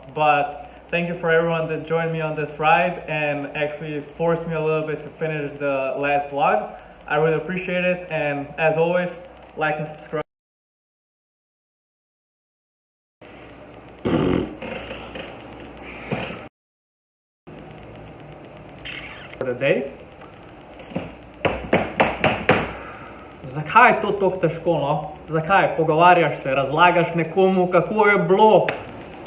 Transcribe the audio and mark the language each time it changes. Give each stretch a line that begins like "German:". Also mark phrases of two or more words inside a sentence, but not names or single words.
English: But thank you for everyone that joined me on this ride and actually forced me a little bit to finish the last vlog. I really appreciate it, and as always, like and subscribe. For the day.
Slovenian: Zakaj je to tako težko, no? Zakaj? Pogovarjaš se, razlagaš nekomu, kako je bilo.